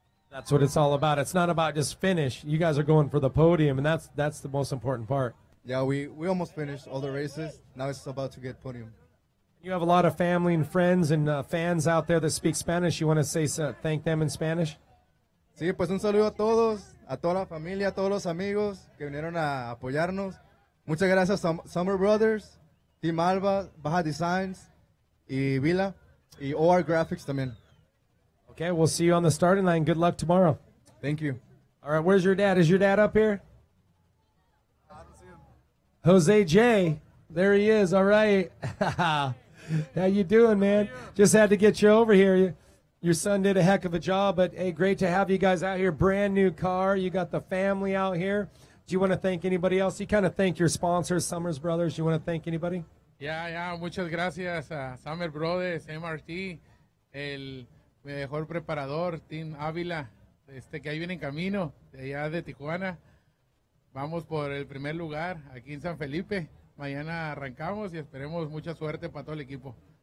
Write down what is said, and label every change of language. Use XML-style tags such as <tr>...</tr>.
<en>That's what it's all about. It's not about just finish. You guys are going for the podium, and that's the most important part. Yeah, we almost finished all the races. Now it's about to get podium. You have a lot of family and friends and fans out there that speak Spanish. You want to say thank them in Spanish?</en> <es>Sí, pues un saludo a todos, a toda la familia, a todos los amigos que vinieron a apoyarnos. Muchas gracias, Summer Brothers, Team Alba, Baja Designs, y Vila, y OR Graphics también.</es> <en>Okay, we'll see you on the starting line. Good luck tomorrow. Thank you. All right, where's your dad? Is your dad up here? Jose J. There he is. All right. How you doing, man? Just had to get you over here. Your son did a heck of a job, but hey, great to have you guys out here. Brand new car. You got the family out here. Do you want to thank anybody else? You kind of thank your sponsors, Summers Brothers. You want to thank anybody?</en> <es>Yeah, muchas gracias a Summer Brothers, MRT, el mejor preparador, Team Ávila, que ahí viene en camino, de allá de Tijuana. Vamos por el primer lugar aquí en San Felipe. Mañana arrancamos y esperemos mucha suerte para todo el equipo.</es>